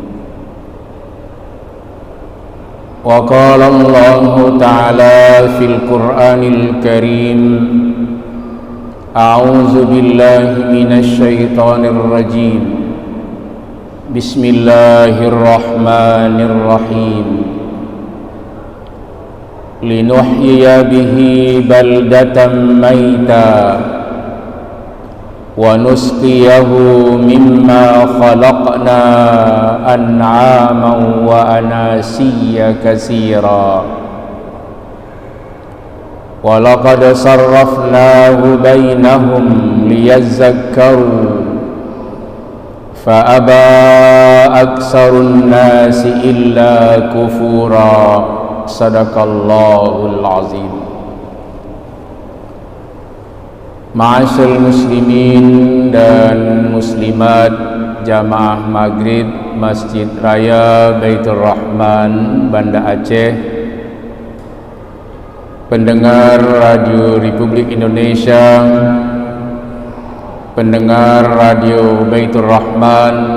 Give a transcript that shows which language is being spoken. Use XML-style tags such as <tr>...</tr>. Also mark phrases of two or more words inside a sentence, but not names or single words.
<ar>وقال الله تعالى في القرآن الكريم، أعوذ بالله من الشيطان الرجيم. بسم الله الرحمن الرحيم. لنحيي به بلدة ميتا ونسقيه مما خلقنا أنعاما وأناسي كثيرا ولقد صرفناه بينهم ليذكروا فأبى أكثر الناس إلا كفورا. صدق الله العظيم. معاشر المسلمين</ar> <id>dan muslimat jamaah maghrib Masjid Raya Baitur Rahman Banda Aceh, pendengar Radio Republik Indonesia, pendengar Radio Baitur Rahman,</id>